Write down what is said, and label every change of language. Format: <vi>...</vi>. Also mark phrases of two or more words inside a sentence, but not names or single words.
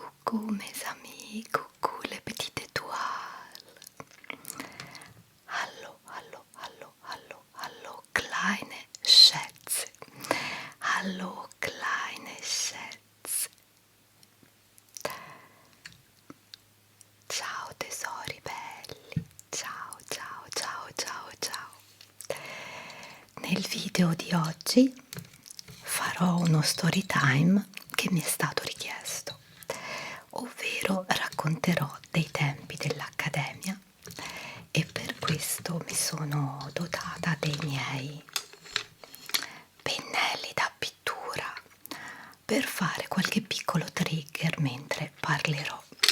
<fr>Coucou mes amis, coucou les petites étoiles.</fr> <de>Hallo, kleine Schätze. Hallo, kleine Schätze.</de> <it>Ciao tesori belli. Ciao. Nel video di oggi farò uno</it> <en>story time</en> <it>che mi è stato richiesto, ovvero racconterò dei tempi dell'accademia e per questo mi sono dotata dei miei pennelli da pittura per fare qualche piccolo trigger mentre parlerò.</it>